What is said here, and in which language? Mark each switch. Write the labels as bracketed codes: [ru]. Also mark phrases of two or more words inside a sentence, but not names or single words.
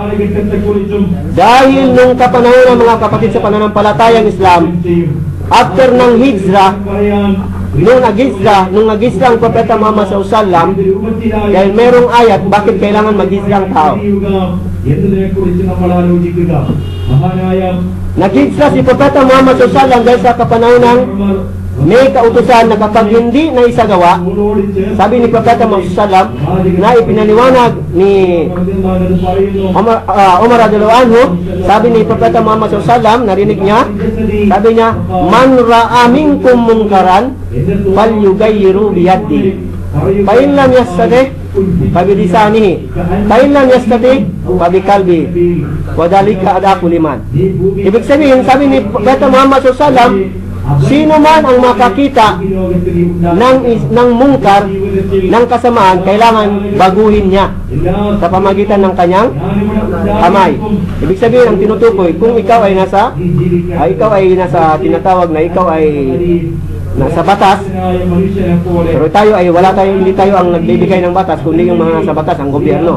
[tl] Dahil nung kapanahon ng mga kapatid sa pananampalatayang Islam, after ng hijrah, nung nag-hijrah ang Propeta Muhammad sallallahu, dahil merong ayat, bakit kailangan mag-hijrah ang tao? Nag-hijrah si Propeta Muhammad sallallahu dahil sa kapanahon ng may kautusan na kapag hindi na isagawa, sabi ni Propeta Muhammad sallallahu na ipinaliwanag ni [ar] Umar رضي الله عنه, [tl] sabi ni Propeta Muhammad sallallahu, narinig niya, sabi niya, [ar] من رأى منكم منكرا فليغيره بيده فإن لم يستطع فبلسانه فإن لم يستطع فبقلبه وذلك أضعف الإيمان. [tl] Ibig sabihin, sabi ni Propeta Muhammad sallallahu, sino man ang makakita ng mungkar, ng kasamaan, kailangan baguhin niya sa pamagitan ng kanyang kamay. Ibig sabihin, ang tinutukoy, kung ikaw ay nasa tinatawag na ikaw ay nasa batas, pero hindi tayo ang nagbibigay ng batas, kundi yung mga nasa batas, ang gobyerno.